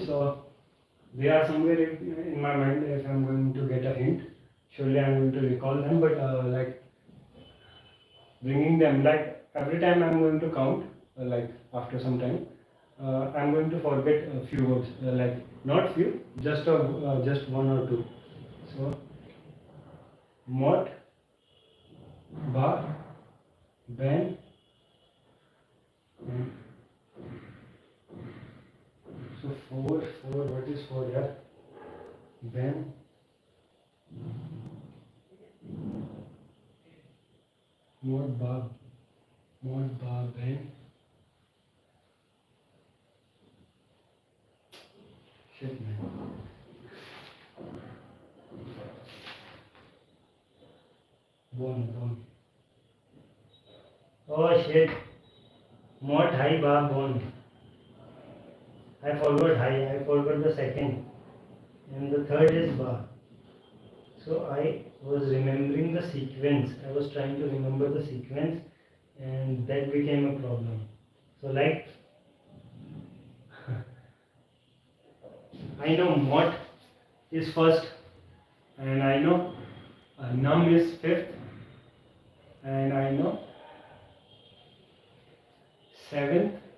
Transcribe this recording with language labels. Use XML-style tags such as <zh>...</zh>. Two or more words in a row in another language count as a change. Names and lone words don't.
<en>So they are somewhere in my mind. If I'm going to get a hint, surely I'm going to recall them. But like bringing them, like every time I'm going to count, like after some time, I'm going to forget a few words, like not few, just one or two.</en> <vi>So mot, ba, ben,</vi> <en>mm, so four. What is four? Yeah,</en> <vi>ben, mot, ba, ben.</vi> <en>Shit, man. Bon. Oh shit.</en> <vi>Mot, hai, ba, bon.</vi> <en>I forgot hai. I forgot the second. And the third is ba. So I was remembering the sequence. I was trying to remember the sequence, and that became a problem. So like I know mot is first, and I know num is fifth, and I know seventh.</en>